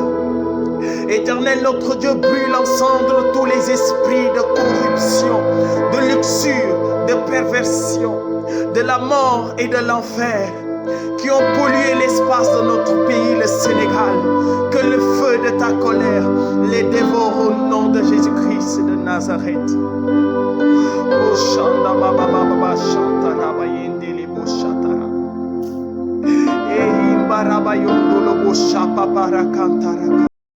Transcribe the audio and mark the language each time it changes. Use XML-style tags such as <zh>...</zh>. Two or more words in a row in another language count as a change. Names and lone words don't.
<fr>Éternel, notre Dieu, brûle en cendres tous les esprits de corruption, de luxure, de perversion, de la mort et de l'enfer qui ont pollué l'espace de notre pays, le Sénégal. Que le feu de ta colère les dévore au nom de Jésus-Christ de Nazareth. Oh, Shanda Baba Baba Shantara Bayende Lebo Shatara. Ehim Barabayondo Lobo Shapa Barakantara.</fr>